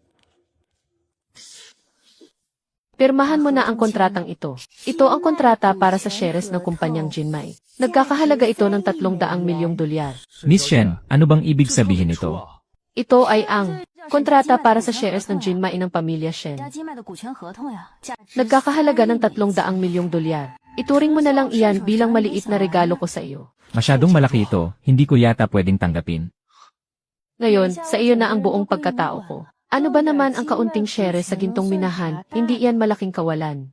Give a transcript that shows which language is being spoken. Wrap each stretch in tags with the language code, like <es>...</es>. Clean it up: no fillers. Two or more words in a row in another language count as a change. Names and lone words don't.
<tl>Pirmahan mo na ang kontratang ito. Ito ang kontrata para sa shares ng kumpanyang Jinmai. Nagkakahalaga ito ng 300 milyong dolyar. Miss Shen, ano bang ibig sabihin nito? Ito ay ang kontrata para sa shares ng Jinmai ng pamilya Shen.</tl> <zh>家金卖的股权合同呀，价</zh> <tl>Nagkakahalaga ng 300 milyong dolyar. Ituring mo na lang iyan bilang maliit na regalo ko sa iyo. Masyadong malaki ito, hindi ko yata pwedeng tanggapin. Ngayon, sa iyo na ang buong pagkatao ko. Ano ba naman ang kaunting shares sa gintong minahan, hindi iyan malaking kawalan.</tl>